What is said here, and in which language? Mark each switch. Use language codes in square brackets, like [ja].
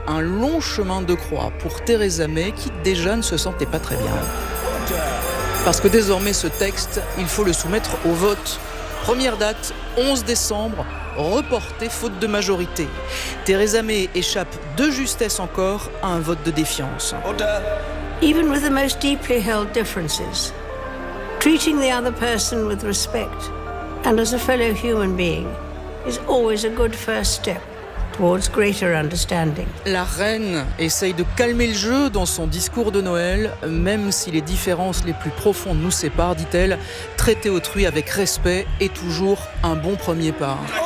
[fr] Un long chemin de croix pour Theresa May, qui déjà ne se sentait pas très bien. Parce que désormais, ce texte, il faut le soumettre au vote. Première date, 11 décembre, reporté faute de majorité. Theresa May échappe de justesse encore à un vote de défiance. [en] Even with the most deeply held differences, treating the other person with respect and as a fellow human being is always a good first step towards greater understanding. [fr] La reine essaye de calmer le jeu dans son discours de Noël, même si les différences les plus profondes nous séparent, dit-elle. Traiter autrui avec respect est toujours un bon premier pas.